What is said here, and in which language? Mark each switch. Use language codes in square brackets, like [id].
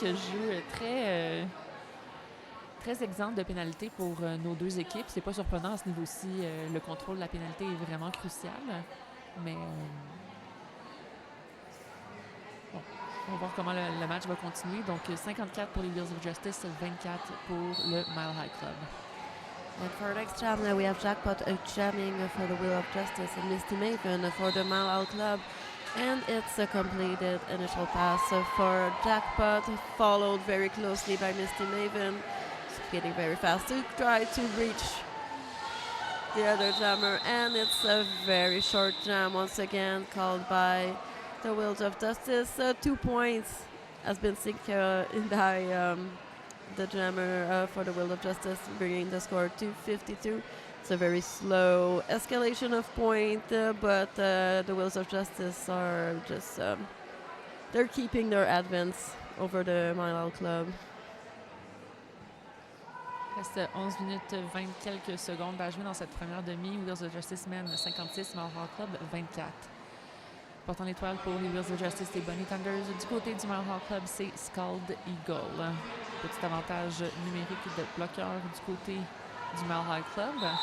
[fr] Jeu très exempt de pénalité pour nos deux équipes. C'est pas surprenant à ce niveau-ci. Le contrôle de la pénalité est vraiment crucial. Mais bon, on va voir comment le match va continuer. Donc 54 pour les Wheels of Justice, 24 pour le Mile High Club. [en] And for our next jam, we have Jackpot jamming for the Wheel of Justice and Misty Maven for the Mile High Club. And it's a completed initial pass for Jackpot, followed very closely by Misty Maven, skating very fast to try to reach the other jammer. And it's a very short jam once again, called by the Wheels of Justice. 2 points has been secured by the jammer for the Wheel of Justice, bringing the score to 52. It's a very slow escalation of point, but the Wheels of Justice are just, they're keeping their advance over the Mile High Club. [fr] Il reste 11 minutes 20 quelques secondes à jouer dans cette première demi. Wheels of Justice mène 56, Mile High Club 24. Portant l'étoile pour les Wheels of Justice et Bunny Thunders. Du côté du Mile High Club, c'est Scald Eagle. Petit avantage numérique de bloqueur du côté du Mile High Club.